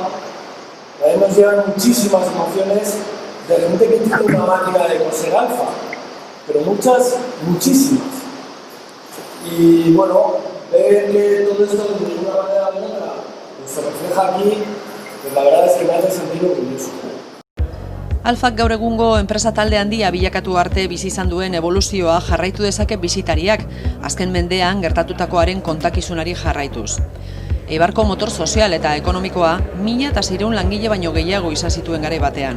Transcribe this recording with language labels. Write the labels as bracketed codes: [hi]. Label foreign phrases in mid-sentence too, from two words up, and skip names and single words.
[es] También nos llevan muchísimas emociones de gente que tiene una máquina de coser Alfa, pero muchísimas. Y bueno, ver que todo esto de una manera u otra se refleja aquí, pues la verdad es que me hace sentir orgulloso. [eu] Alfak gaur egungo enpresa talde handia bilakatu arte bizi izan duen eboluzioa jarraitu dezake bisitariak, azken mendean gertatutakoaren kontakizunari jarraituz. Eibarko motor sozial eta ekonomikoa 1600 langile baino gehiago izan zituen garai batean.